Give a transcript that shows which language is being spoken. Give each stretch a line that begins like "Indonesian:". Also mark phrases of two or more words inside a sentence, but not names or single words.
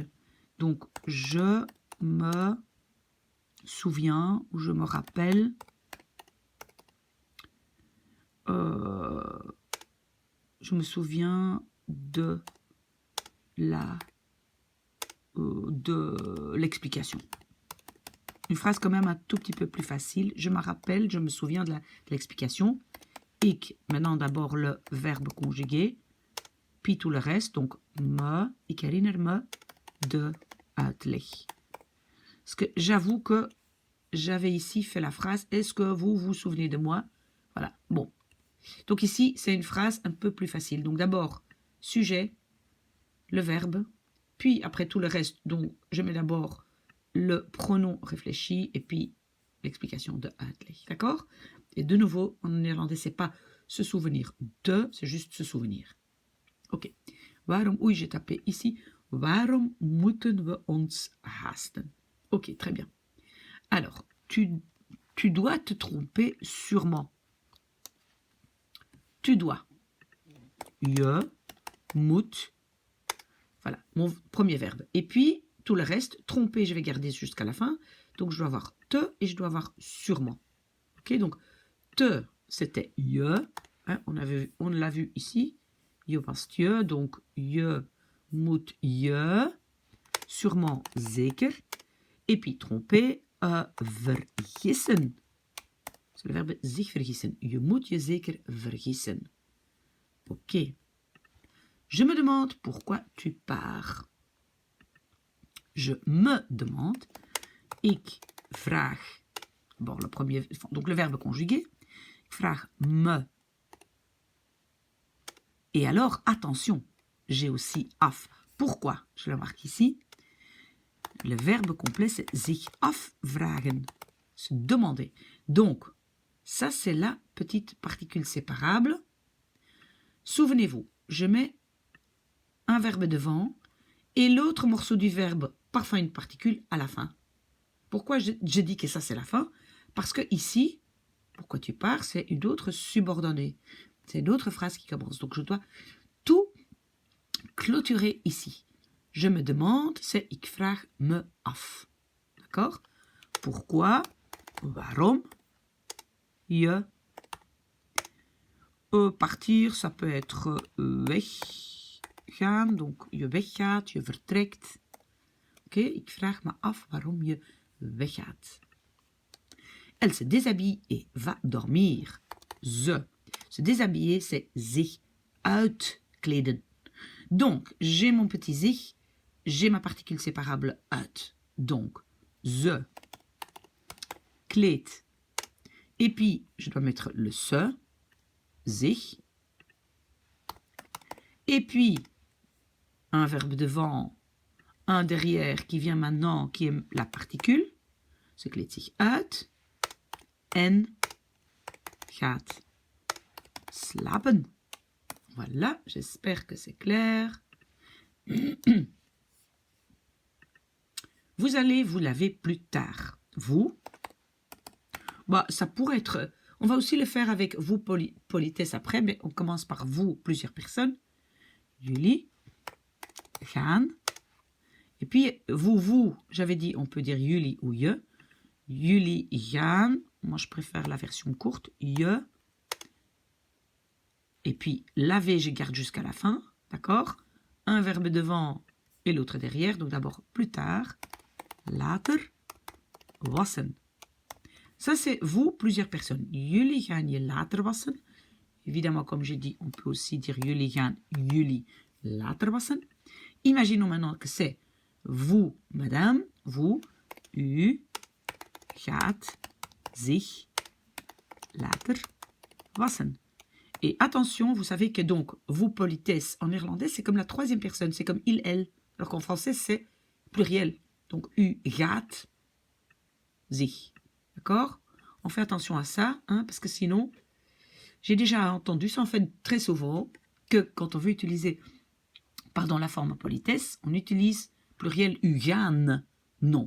French: Donc, je me souviens ou je me rappelle je me souviens de l'explication. Une phrase quand même un tout petit peu plus facile. Je me rappelle, je me souviens de l'explication. Ik, maintenant d'abord le verbe conjugué, puis tout le reste. Donc,
Dutch: ik herinner me de uitleg.
French: Parce que j'avoue que j'avais ici fait la phrase « Est-ce que vous vous souvenez de moi ?» Voilà, bon. Donc ici, c'est une phrase un peu plus facile. Donc d'abord, sujet, le verbe, puis après tout le reste, donc je mets d'abord le pronom réfléchi et puis l'explication
Dutch: de uitleg.
French: D'accord? Et de nouveau, en néerlandais, c'est pas se souvenir de, c'est juste se souvenir.
Dutch: Ok. Waarom, oei,
French: j'ai tapé ici.
Dutch: Waarom moeten we ons haasten?
French: Ok, très bien. Alors, tu dois te tromper sûrement. Tu dois.
Dutch: Je moet.
French: Voilà, mon premier verbe. Et puis, tout le reste, tromper, je vais garder jusqu'à la fin. Donc, je dois avoir te et je dois avoir sûrement. Ok, donc, te, c'était je. Hein, on l'a vu ici.
Dutch: Je was je.
French: Donc,
Dutch: je moet je.
French: Sûrement, zeker. Et puis, tromper, vergissen. C'est le verbe
Dutch: zich vergissen. Je moet je zeker vergissen.
French: Ok. Je me demande pourquoi tu pars. Je me demande.
Dutch: Ik vraag.
French: Bon, le premier, donc le verbe conjugué.
Dutch: Ik vraag me.
French: Et alors, attention, j'ai aussi af. Pourquoi? Je le marque ici. Le verbe complet, c'est
Dutch: zich afvragen.
French: Se demander. Donc, ça, c'est la petite particule séparable. Souvenez-vous, je mets un verbe devant et l'autre morceau du verbe, parfois une particule, à la fin. Pourquoi je dis que ça, c'est la fin? Parce que ici, pourquoi tu pars, c'est une autre subordonnée. C'est une autre phrase qui commence. Donc, je dois tout clôturer ici. Je me demande, c'est
Dutch: ik vraag me af.
French: D'accord? Pourquoi? Waarom? Je. Partir, ça peut être weggaan. Donc,
Dutch: je weggaat, je vertrekt. Oké, ik vraag me af waarom je weggaat.
French: Elle se déshabille et va dormir. Se déshabiller, c'est
Dutch: zich uitkleden.
French: Donc, j'ai mon petit zich, j'ai ma particule séparable uit.
Dutch: Donc, ze, kleed.
French: Et puis, je dois mettre le se, zich. Et puis, un verbe devant, un derrière qui vient maintenant, qui est la particule.
Dutch: Ze kleedt zich uit. En gaat slapen.
French: Voilà, j'espère que c'est clair. Vous allez vous laver plus tard. Vous, bah, ça pourrait être... On va aussi le faire avec vous, politesse après, mais on commence par vous, plusieurs personnes.
Dutch: Jullie gaan.
French: Et puis, vous, j'avais dit, on peut dire jullie ou je.
Dutch: Jullie gaan.
French: Moi, je préfère la version courte.
Dutch: Je.
French: Et puis, laver, je garde jusqu'à la fin. D'accord? un verbe devant et l'autre derrière. Donc d'abord plus tard.
Dutch: Later wassen.
French: Ça c'est vous, plusieurs personnes.
Dutch: Jullie gaan je later wassen.
French: Évidemment, comme j'ai dit, on peut aussi dire
Dutch: jullie gaan jullie later wassen.
French: Imaginons maintenant que c'est vous, madame, vous,
Dutch: u gaat zich later wassen.
French: Et attention, vous savez que donc, vous, politesse, en néerlandais, c'est comme la troisième personne, c'est comme il, elle. Alors qu'en français, c'est pluriel. Donc,
Dutch: u gaat zich.
French: D'accord? On fait attention à ça, hein, parce que sinon, j'ai déjà entendu ça en fait très souvent, que quand on veut utiliser, la forme politesse, on utilise pluriel
Dutch: u gaan.
French: Non.